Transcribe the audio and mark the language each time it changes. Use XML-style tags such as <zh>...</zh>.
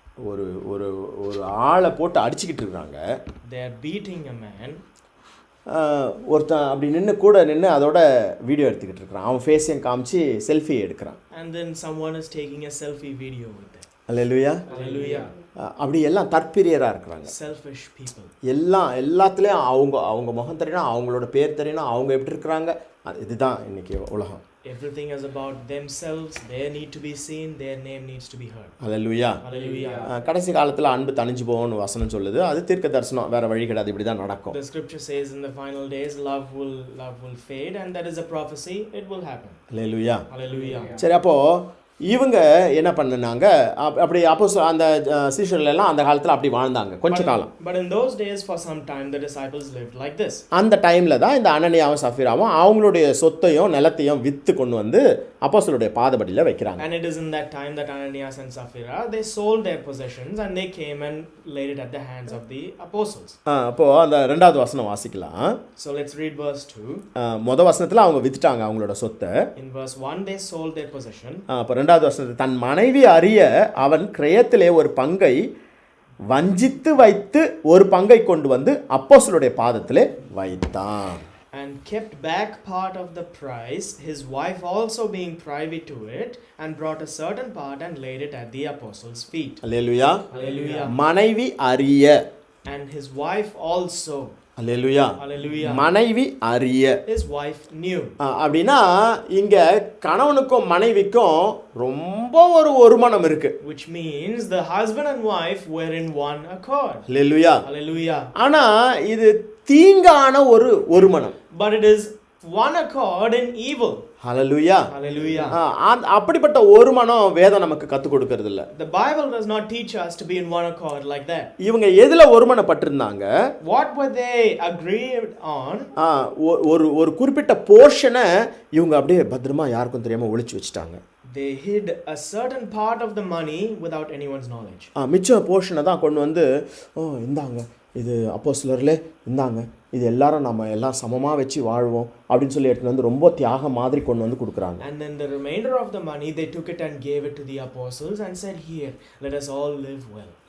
<ta>ஒரு ஒரு ஒரு ஆளை போட்டு அடிச்சுக்கிட்டு இருக்கிறாங்க.</ta> <en>They are beating a man.</en> <ta>ஒருத்தன் அப்படி கூட நின்று அதோட வீடியோ எடுத்துக்கிட்டு இருக்கிறான். அவன் ஃபேஸையும் காமிச்சு செல்ஃபி எடுக்கிறான்.</ta> <en>And then someone is taking a selfie video with them.</en> <ta>Hallelujah.</ta> <en>Hallelujah.</en> <ta>அப்படி எல்லாம் தற்பிரியராக இருக்கிறாங்க.</ta> <en>Selfish people.</en> <ta>எல்லாத்துலேயும் அவங்க முகம் தெரியணும், அவங்களோட பேர் தெரியணும், அவங்க எப்படி இருக்கிறாங்க. இதுதான் இன்னைக்கு உலகம்.</ta> <en>Everything is about themselves. They need to be seen. Their name needs to be heard.</en> <ta>Hallelujah.</ta> <en>Hallelujah.</en> <ta>கடைசி காலத்தில் அன்பு தணிஞ்சு போகும்னு வசனம் சொல்லுது. அது தீர்க்க தரிசனம், வேற வழி கிடையாது, இப்படி தான் நடக்கும்.</ta> <en>The scripture says in the final days, love will fade, and that is a prophecy. It will happen.</en> <ta>Hallelujah.</ta> <en>Hallelujah.</en> <ta>சரி, அப்போ இவங்க என்ன பண்ணாங்க? அப்படி அப்போ அந்த சீஷர்கள் எல்லாம் அந்த காலத்தில் அப்படி வாழ்ந்தாங்க கொஞ்ச காலம்.</ta> <en>But in those days, for some time, the disciples lived like this.</en> <ta>அந்த டைம்ல தான் இந்த அனனியாவும் சப்பீராவும் அவங்களுடைய சொத்தையும் நிலத்தையும் வித்து கொண்டு வந்து அப்போஸ்தலருடைய பாதபடியில் வைக்கிறாங்க.</ta> <en>And it is in that time that Ananias and Sapphira, they sold their possessions and they came and laid it at the hands of the apostles.</en> <ta>அப்போ அந்த 2வது வசனம் வாசிக்கலாம்.</ta> <en>So let's read verse 2.</en> <ta>முதல் வசனத்தில் அவங்க வித்துட்டாங்க அவங்களோட சொத்தை.</ta> <en>In verse 1, they sold their possession.</en> <ta>அப்போ 2வது வசனத்தில் தன் மனைவி அறிய அவன் கிரயத்திலே ஒரு பங்கை வஞ்சித்து வைத்து ஒரு பங்கை கொண்டு வந்து அப்போஸ்தலருடைய பாதத்திலே வைத்தான்.</ta> <en>And kept back part of the price, his wife also being privy to it, and brought a certain part and laid it at the apostles' feet.</en> <ta>Hallelujah.</ta> <en>Hallelujah.</en> <ta>மனைவி அறிய.</ta> <en>And his wife also.</en> <ta>Hallelujah.</ta> <en>Hallelujah.</en> <ta>மனைவி அறிய.</ta> <en>His wife knew.</en> <ta>அப்படின்னா இங்க கணவனுக்கும் மனைவிக்கும் ரொம்ப ஒரு மனம் இருக்கு.</ta> <en>Which means the husband and wife were in one accord.</en> <ta>Hallelujah.</ta> <en>Hallelujah.</en> <ta>ஆனா இது தீங்கான ஒரு மனம்.</ta> <en>But it is one accord in evil.</en> <ta>Hallelujah.</ta> <en>Hallelujah.</en> <ta>அப்படிப்பட்ட ஒரு மனம் வேதம் நமக்கு கற்றுக் கொடுக்கறது இல்ல.</ta> <en>The Bible does not teach us to be in one accord like that.</en> <ta>இவங்க எதுல ஒருமனப்பட்டிருந்தாங்க?</ta> <en>What were they agreed on?</en> <ta>ஒரு குறிப்பிட்ட போர்ஷனை இவங்க அப்படியே பத்திரமா யாருக்கும் தெரியாம ஒளிச்சு வச்சுட்டாங்க.</ta> <en>They hid a certain part of the money without anyone's knowledge.</en> <ta>மிச்ச போர்ஷனை தான் கொண்டு வந்து இந்தாங்க, இது அப்போஸ்தலர்களே இந்தாங்க, இது எல்லாரும் நம்ம எல்லாம் சமமாக வச்சு வாழ்வோம் அப்படின்னு சொல்லி எடுத்துட்டு வந்து ரொம்ப தியாகம் மாதிரி கொண்டு வந்து கொடுக்குறாங்க.</ta> <en>And then the remainder of the money they took it and gave it to the apostles and said, here, let us all live well.</en>